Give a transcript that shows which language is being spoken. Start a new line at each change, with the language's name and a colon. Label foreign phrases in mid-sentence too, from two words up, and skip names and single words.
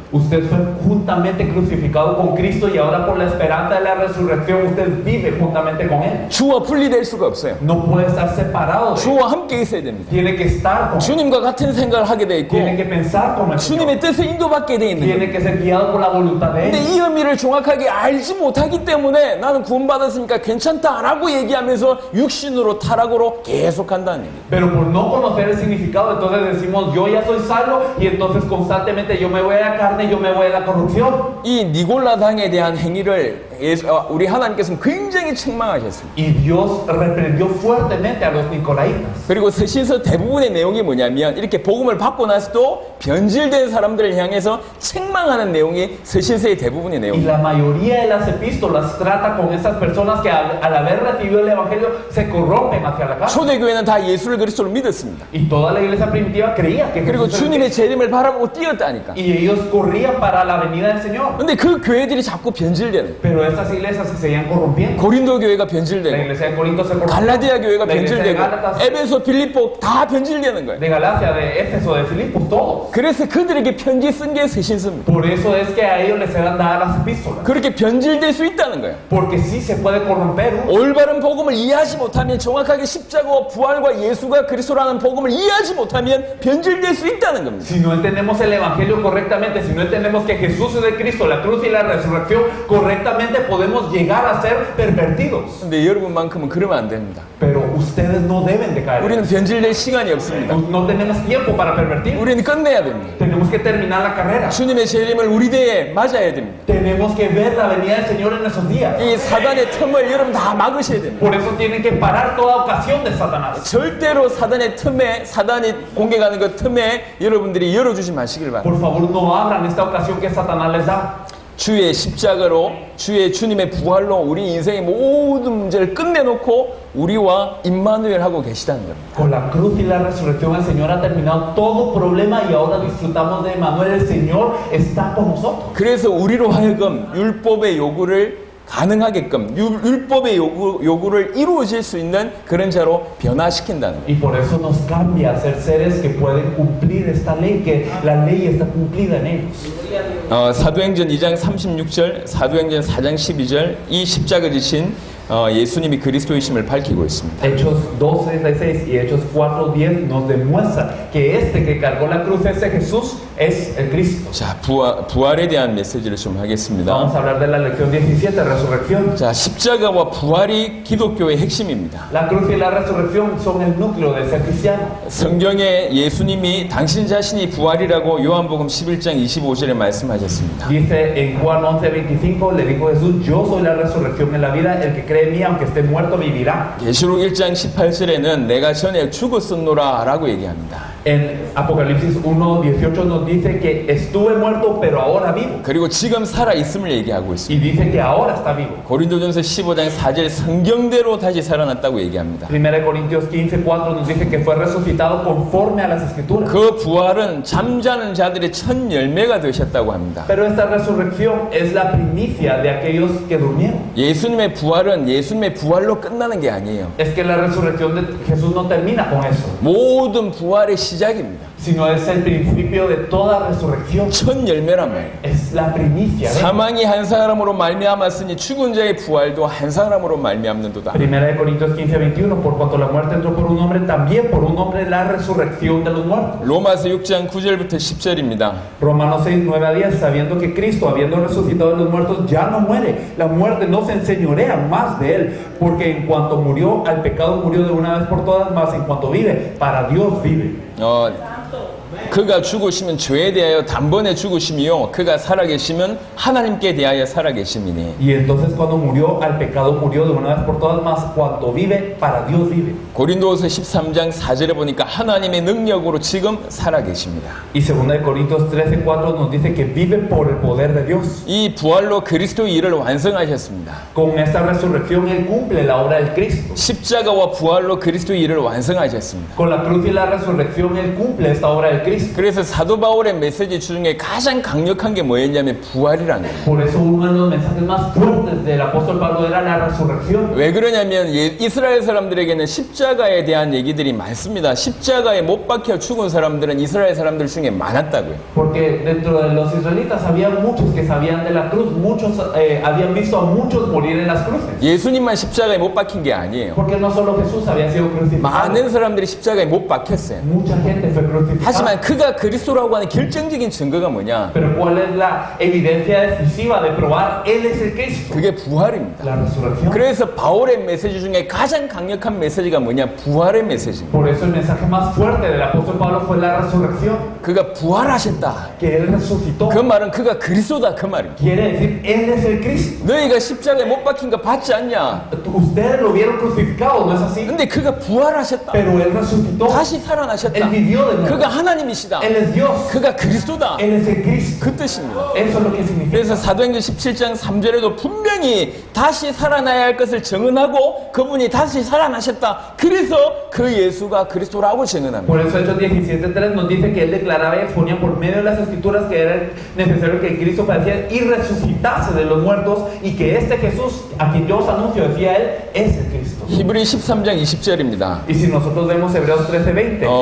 Spanish: Usted fue juntamente crucificado con Cristo y ahora por la esperanza de la resurrección usted vive juntamente con Él.
Korean: 주와 분리될 수가 없어요.
Spanish: No puede estar separado de Él.
Korean: 주와 함께 있어야 됩니다.
Spanish: Tiene que estar con Él.
Korean: 주님과 같은 생각을 하게 돼 있고
Spanish: Tiene que pensar como el Señor.
Korean: 주님의 뜻에 인도받게 돼 있는 거예요.
Spanish: Tiene que ser guiado por la voluntad de
Korean: 근데
Spanish: Él.
Korean: 이 의미를 정확하게 알지 못하기 때문에 나는 구원받았으니까 괜찮다라고 얘기하면서 육신으로 타락으로 계속 한다는 얘기예요.
Spanish: Pero por no conocer el significado, entonces decimos, yo ya soy salvo, y entonces constantemente yo me voy a la carne, yo me voy a la corrupción.
Korean: 이 니골라당에 대한 행위를 우리 하나님께서는 굉장히 책망하셨습니다.
Spanish: Y Dios reprendió fuertemente a los nicolaitas.
Korean: 그리고 서신서 대부분의 내용이 뭐냐면 이렇게 복음을 받고 나서도 변질된 사람들을 향해서 책망하는 내용이 서신서의 대부분의
Spanish: Y
Korean: 내용입니다.
Spanish: la mayoría de las epístolas trata con esas personas que al haber recibido el evangelio se corrompen hacia la carne.
Korean: 초대교회는 다 예수를 그리스도로 믿었습니다.
Spanish: Y toda la iglesia primitiva creía que
Korean: 그리고
Spanish: Jesús era
Korean: 주님의
Spanish: el
Korean: 재림을 바라보고 뛰었다니까.
Spanish: Cristo. Y ellos corrían para la venida del Señor.
Korean: 근데 그 교회들이 자꾸 변질되는 거예요.
Spanish: Pero estas iglesias se seguían corrompiendo.
Korean: 고린도 교회가
Spanish: La
Korean: 변질되고
Spanish: iglesia de Corinto se corrompió.
Korean: 갈라디아 교회가
Spanish: La iglesia de
Korean: 변질되고
Spanish: Gálatas,
Korean: 에베소, 빌립보 다 변질되는 거예요.
Spanish: de Galacia, de Éfeso, de Filipos, todos.
Korean: 그래서 그들에게 편지 쓴 게 서신서입니다.
Spanish: Por eso es que a ellos les eran dadas las epístolas.
Korean: 그렇게 변질될 수 있다는 거예요.
Spanish: Porque sí se puede corromper.
Korean: 올바른 복음을 이해하지 못하면, 정확하게 십자가와 부활과 예수가 그리스도라는 복음을 이해하지 못하면 변질될 수 있다는 겁니다.
Spanish: Si no entendemos el evangelio correctamente, si no entendemos que Jesús es de Cristo, la cruz y la resurrección correctamente, podemos llegar a ser pervertidos.
Korean: 근데 여러분만큼은 그러면 안 됩니다.
Spanish: Pero ustedes no deben de caer.
Korean: 우리는 변질될 시간이 없습니다.
Spanish: No tenemos tiempo para pervertir.
Korean: 우리는 끝내야 됩니다.
Spanish: Tenemos que terminar la carrera.
Korean: 주님의 재림을 우리 대에 맞아야 됩니다.
Spanish: Tenemos que ver la venida del Señor en esos días.
Korean: 이 사단의 틈을 여러분 다 막으셔야 됩니다.
Spanish: Por eso tienen que parar toda ocasión de Satanás.
Korean: 절대로 사단의 틈에, 사단이 공격하는 그 틈에 여러분들이 열어주지 마시길 바랍니다.
Spanish: Por favor, no abran esta ocasión que Satanás les da.
Korean: 주의 십자가로, 주님의 부활로 우리 인생의 모든 문제를 끝내놓고 우리와 임마누엘 하고 계시다는 겁니다.
Spanish: Con la cruz y la resurrección el Señor ha terminado todo problema y ahora disfrutamos de Emmanuel. El Señor está con nosotros.
Korean: 그래서 우리로 하여금 율법의 요구를 가능하게끔, 율법의 요구를 이루어질 수 있는 그런 자로 변화시킨다는 거예요.
Spanish: Y por eso nos cambia a ser seres que pueden cumplir esta ley, que la ley está cumplida en ellos.
Korean: 사도행전 2장 36절, 사도행전 4장 12절, 이 십자가 지신 예수님이 그리스도이심을 밝히고 있습니다.
Spanish: Hechos 2:36 y Hechos 4:10 nos demuestra que este que cargó la cruz, ese Jesús, es el Cristo.
Korean: 자, 부활에 대한 메시지를 좀 하겠습니다.
Spanish: Vamos a hablar de la lección 17, resurrección.
Korean: 자, 십자가와 부활이 기독교의 핵심입니다.
Spanish: La cruz y la resurrección son el núcleo de ser cristiano.
Korean: 성경에 예수님이 당신 자신이 부활이라고 요한복음 11장 25절에 말씀하셨습니다.
Spanish: Dice en Juan 11:25, le dijo Jesús, yo soy la resurrección en la vida, el que cree en mí, aunque esté muerto, vivirá.
Korean: 계시록 1장 18절에는 내가 전에 죽었었노라 라고 얘기합니다.
Spanish: En Apocalipsis 1:18 nos dice que estuve muerto, pero ahora vivo.
Korean: 그리고 지금 살아있음을 얘기하고
Spanish: Y
Korean: 있습니다.
Spanish: dice que ahora está vivo.
Korean: 고린도전서 15장 4절 성경대로 다시 살아났다고 얘기합니다.
Spanish: 1 Corintios 15:4 nos dice que fue resucitado conforme a las escrituras.
Korean: 그 부활은 잠자는 자들의 첫 열매가 되셨다고 합니다.
Spanish: Pero esta resurrección es la primicia de aquellos que durmieron.
Korean: 예수님의 부활은 예수님의 부활로 끝나는 게 아니에요.
Spanish: Es que la resurrección de Jesús no termina con eso,
Korean: 모든 부활의 시작입니다.
Spanish: sino es el principio de toda resurrección.
Korean: 첫 열매란 말이에요.
Spanish: Es la primicia.
Korean: 사망이 한 사람으로 말미암았으니 죽은 자의 부활도 한 사람으로 말미암는도다.
Spanish: 1 Corintios 15:21, por cuanto la muerte entró por un hombre, también por un hombre la resurrección de los muertos.
Korean: 로마서 6장 9절부터 10절입니다.
Spanish: Romanos 6:9-10, sabiendo que Cristo, habiendo resucitado de los muertos, ya no muere. La muerte no se enseñorea más de él, porque en cuanto murió al pecado, murió de una vez por todas, mas en cuanto vive, para Dios vive.
Korean: 그가 죽으시면 죄에 대하여 단번에 죽으심이요 그가 살아계시면 하나님께 대하여 살아계심이니.
Spanish: Y entonces cuando murió al pecado, murió de una vez por todas, mas cuando vive, para Dios vive.
Korean: 고린도후서 13장 4절에 보니까 하나님의 능력으로 지금 살아계십니다.
Spanish: Y 2 Corintios 13:4 nos dice que vive por el poder de Dios.
Korean: 이 부활로 그리스도의 일을 완성하셨습니다.
Spanish: Con esta resurrección él cumple la obra del Cristo.
Korean: 십자가와 부활로 그리스도의 일을 완성하셨습니다.
Spanish: Con la cruz y la resurrección él cumple esta obra del Cristo.
Korean: 그래서 사도 바울의 메시지 중에 가장 강력한 게 뭐였냐면 부활이라는 거예요.
Spanish: Por eso uno de los mensajes más fuertes del apóstol Pablo era la resurrección.
Korean: 왜 그러냐면 이스라엘 사람들에게는 십자가에 대한 얘기들이 많습니다. 십자가에 못 박혀 죽은 사람들은 이스라엘 사람들 중에 많았다고요.
Spanish: Porque dentro de los israelitas había muchos que sabían de la cruz, muchos habían visto a muchos morir en las cruces.
Korean: 예수님만 십자가에 못 박힌 게 아니에요.
Spanish: Porque no solo Jesús había sido crucificado.
Korean: 많은 사람들이 십자가에 못 박혔어요.
Spanish: Mucha gente fue crucificada.
Korean: 하지만 그가 그리스도라고 하는 결정적인 증거가 뭐냐?
Spanish: Pero ¿cuál es la evidencia decisiva de probar él es el Cristo?
Korean: 그게 부활입니다.
Spanish: La resurrección.
Korean: 그래서 바울의 메시지 중에 가장 강력한 메시지가 뭐냐? 부활의 메시지입니다.
Spanish: Por eso el mensaje más fuerte del apóstol Pablo fue la resurrección.
Korean: 그가 부활하셨다.
Spanish: Que él resucitó.
Korean: 그 말은 그가 그리스도다 그 말입니다.
Spanish: Quiere decir, él es el Cristo.
Korean: 너희가 십자가에 못 박힌 거 봤지 않냐?
Spanish: Ustedes lo vieron crucificado, ¿no es así?
Korean: 근데 그가 부활하셨다.
Spanish: Pero él resucitó.
Korean: 다시 살아나셨다.
Spanish: Él vivió de nuevo.
Korean: 그가 하나님이시다. 하나님이시다.
Spanish: Él es Dios.
Korean: 그가 그리스도다.
Spanish: Él es el Cristo.
Korean: 그 뜻입니다.
Spanish: Eso es lo que significa.
Korean: 그래서 사도행전 17장 3절에도 분명히 다시 살아나야 할 것을 증언하고 그분이 다시 살아나셨다. 그래서 그 예수가 그리스도라고 증언합니다.
Spanish: Por eso Hechos 17:3 nos dice que él declaraba y exponía por medio de las escrituras que era necesario que Cristo padeciera y resucitase de los muertos y que este Jesús, a quien yo os anuncio, decía él, es el Cristo.
Korean: 히브리 13장 20절입니다.
Spanish: Y si nosotros vemos Hebreos 13:20,